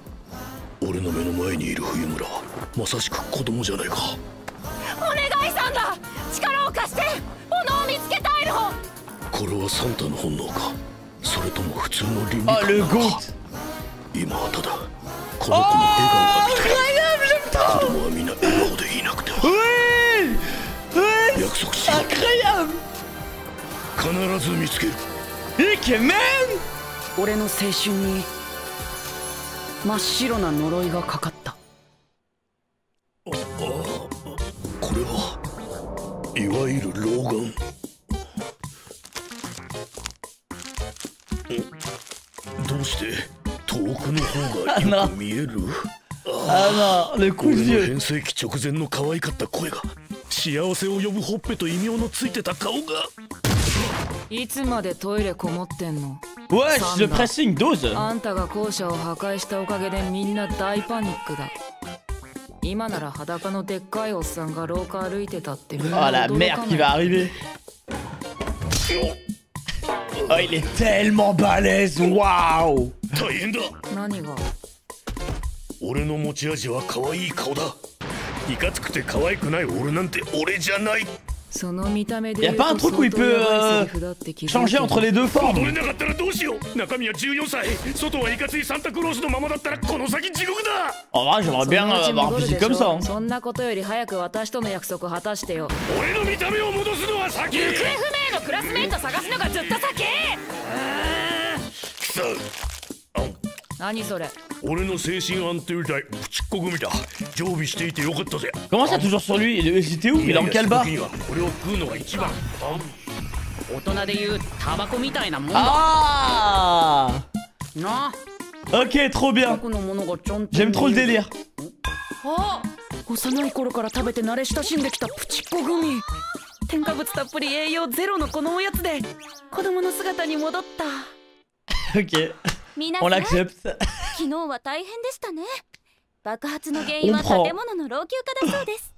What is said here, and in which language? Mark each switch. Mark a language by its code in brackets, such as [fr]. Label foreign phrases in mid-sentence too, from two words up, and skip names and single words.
[ja] 俺の目の前にいる冬村はまさしく子供じゃないか。お願いサンタ、力を貸して。炎を見つけたいの。これはサンタの本能か、それとも普通の倫理観 [fr] Oh [ja] な [fr] le [ja] のか。 [fr] goat. [ja] 今はただこの子の笑顔が見たい。 [fr] Incroyable, j'aime [ja] 子 [fr] trop. [ja] 供はみんな笑顔でいなくては。 [fr] Oui. Oui. [ja] 約束しろ。 [fr] Incroyable. [ja] 必ず見つける。 Ikemen. 俺の青春に真っ白な呪いがかかった。これはいわゆる老眼。どうして遠くの方がよく見える？ [fr] Ah non, le coup [ja] 俺 [fr] de [ja] の [fr] vieux. [ja] 変声期直前の可愛かった声が、幸せを呼ぶほっぺと異名のついてた顔が。いつまでトイレこもってんの？ [fr] Wesh, le pressing dose. [ja] あんたが校舎を破壊したおかげでみんな大パニックだ。今なら裸のでっかいおっさんが廊下歩いてたってみん [fr] Oh [ja] な [fr] la [ja] 驚 [fr] merde [ja] か [fr] qui [ja] な [fr] va [ja] い。 [fr] arriver. Oh, il est tellement balèze. Waouh. [ja] 大変だ。何が？俺の持ち味は可愛い顔だ。いかつくて可愛くない俺なんて俺じゃない。その見た目で [fr] Y a pas un truc où il peut changer entre les deux [ja] 踊 [fr] formes? [ja] れなかったらどうしよう。中身は14歳、外はいかついサンタクロースのままだったらこの先地獄だ。 [fr] En vrai, j'aimerais bien avoir un physique comme ça. Hein. [ja] そんなことより早く私との約束果たしてよ。俺の見た目を戻すのは先。行方不明のクラスメイト探すのがずっと先。くそ。何それ？俺の精神安定剤プチッコ組だ。常備していてよかったぜ。 [fr] Comment ça, toujours sur lui? C'était où? Il est en quel bar? [ja] これを食うのが一番。大人で言うタバコみたいなもんだ [fr] Ah. [ja] な。 [fr] Ok, trop bien. [ja] 僕のものがちゃんと [fr] J'aime trop le délire. [ja] あ、幼い頃から食べて慣れ親しんできたプチッコグミ。添加物たっぷり栄養ゼロのこのおやつで子供の姿に戻った。 [fr] Ok, [ja] 皆 [fr] on [ja] さん、 [fr] l'accepte. [ja] 昨日は大変でしたね。爆発の原因は建物の老朽化だそうです。